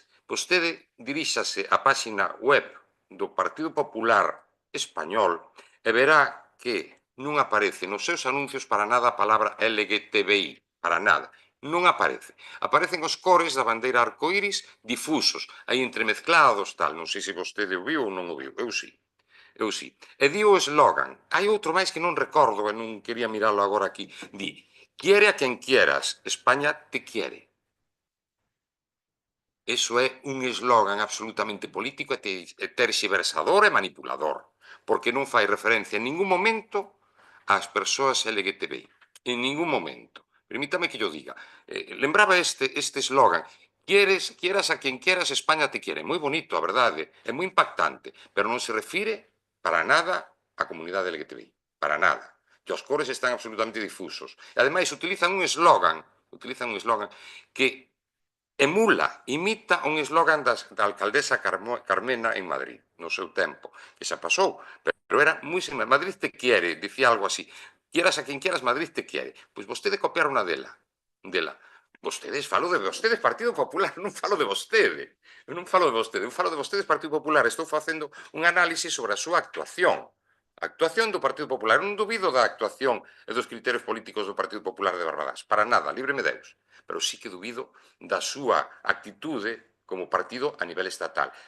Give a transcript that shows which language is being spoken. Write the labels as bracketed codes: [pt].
[gl] Vostede diríxase á páxina web do Partido Popular Español e verá que non aparece nos seus anuncios para nada a palabra LGTBI, para nada. Non aparece. Aparecen os cores da bandeira arcoíris difusos, aí entremezclados, tal. Non sei se vostede o viu ou non o viu. Eu sí. E di o eslogan. Hai outro máis que non recordo e non quería miralo agora aquí. [es] Di, quiere a quen quieras, España te quiere. [gl] Eso é un eslogan absolutamente político e terxiversador e manipulador, porque non fai referencia en ningún momento ás persoas LGTBI. En ningún momento. Permítame que yo diga. Lembraba este eslogan. [es] Quieras a quien quieras, España te quiere. [gl] Moi bonito, a verdade. É moi impactante. Pero non se refire para nada á comunidade LGTBI. Para nada. E os cores están absolutamente difusos. E ademais utilizan un eslogan que imita un eslogan da alcaldesa Carmena en Madrid, no seu tempo, que xa pasou, pero era moi similar. Madrid te quiere, dicía algo así. Quieras a quen quieras, Madrid te quiere. Pois vostede copiar unha dela. Vostedes, falo de vostedes, Partido Popular, non falo de vostede. Eu falo de vostedes, Partido Popular. Estou facendo un análise sobre a súa actuación. A actuación do Partido Popular. Non dubido da actuación e dos criterios políticos do Partido Popular de Barbadás. Para nada, líbreme Deus. Pero sí que dubido da súa actitude como partido a nivel estatal.